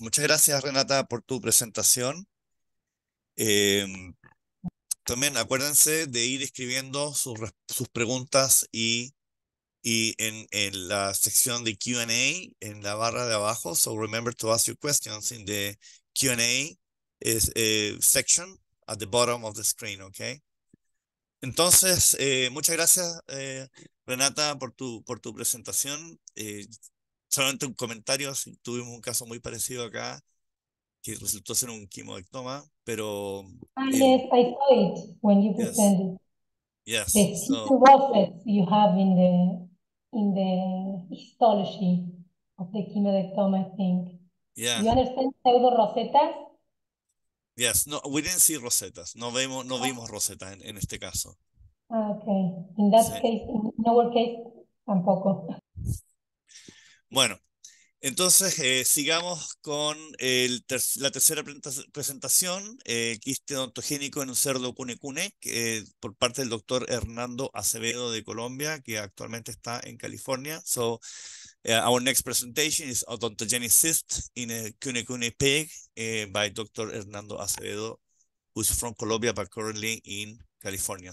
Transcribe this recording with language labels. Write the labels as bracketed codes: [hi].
[es] Muchas gracias, Renata, por tu presentación. También acuérdense de ir escribiendo sus preguntas y en la sección de Q&A, en la barra de abajo. [en] So remember to ask your questions in the Q&A section at the bottom of the screen, okay? [es] Entonces, muchas gracias, Renata, por tu presentación. Solamente un comentario, tuvimos un caso muy parecido acá, que resultó ser un quimodectoma, pero... [en] Yes, I saw it when you yes, presented. yes. The So, two rosettes you have in the histology of the chemodectoma, I think. yeah, You understand pseudo-rosetas? yes. No, we didn't see rosetas. [es] No vimos rosetas en este caso. [en] Okay. In [es] Sí. [en] that case, in our case, [es] tampoco. Bueno, entonces sigamos con la tercera presentación, quiste odontogénico en un cerdo cune-cune, por parte del doctor Hernando Acevedo de Colombia, que actualmente está en California. [en] So, our next presentation is odontogenic cyst in a cune-cune pig by Dr. Hernando Acevedo, who's from Colombia but currently in California.